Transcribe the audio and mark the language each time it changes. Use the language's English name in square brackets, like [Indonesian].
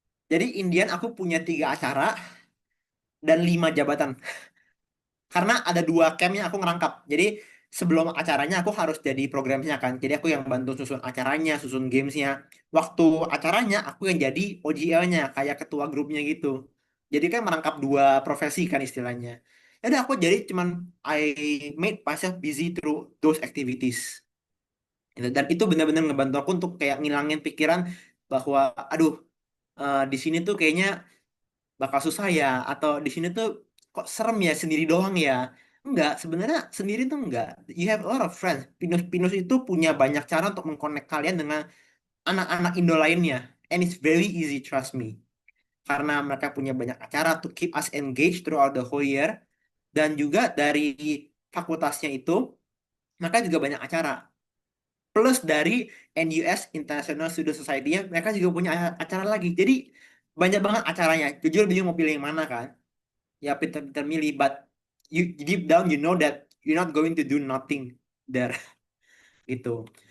[Indonesian] Jadi Indian aku punya 3 acara dan 5 jabatan. Karena ada 2 camp yang aku ngerangkap. Jadi sebelum acaranya aku harus jadi programnya kan. Jadi aku yang bantu susun acaranya, susun gamesnya. Waktu acaranya aku yang jadi OGL-nya, kayak ketua grupnya gitu. Jadi kan merangkap 2 profesi kan istilahnya. Jadi aku jadi cuman [English] I made myself busy through those activities. [Indonesian] Gitu. Dan itu benar-benar ngebantu aku untuk kayak ngilangin pikiran bahwa aduh di sini tuh kayaknya bakal susah ya atau di sini tuh kok serem ya sendiri doang ya. Enggak, sebenarnya sendiri tuh enggak. [English] You have a lot of friends. [Indonesian] Pinus itu punya banyak cara untuk mengkonek kalian dengan anak-anak Indo lainnya. [English] And it's very easy, trust me. [Indonesian] Karena mereka punya banyak acara [English] to keep us engaged throughout the whole year. [Indonesian] Dan juga dari fakultasnya itu, mereka juga banyak acara. Plus dari NUS International Student Society-nya, mereka juga punya acara lagi. Jadi banyak banget acaranya. Jujur bingung mau pilih yang mana kan. Ya pinter-pinter milih, [English] but you deep down you know that you're not going to do nothing there gitu.